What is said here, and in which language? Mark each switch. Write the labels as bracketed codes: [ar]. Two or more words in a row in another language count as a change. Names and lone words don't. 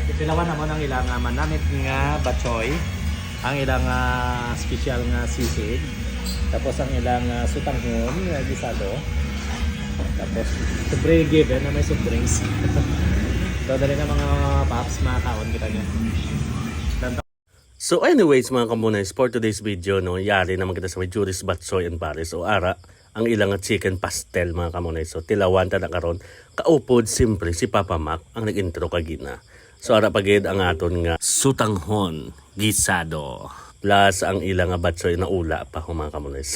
[hil] Pilawan naman ang ilang manamit nga batchoy. Ang ilang special nga sisig. Tapos ang ilang sutanghon nga gisado. Tapos sobre given na may [en] soft drinks. [hil] So dali na mga paps, mga kaon kita nyo. [en] So anyways [hil] mga kamunays, [en] for today's video, [hil] no, yari naman kita sa may Juris Batsoy and Paris o ara ang ilang chicken pastel mga kamunays. So tilawan ta na karon kaupod simpre si Papa Mac ang nag-intro kagina. So ara pagid ang aton nga sutanghon gisado plus ang ilang batsoy na ula pa mga kamunays.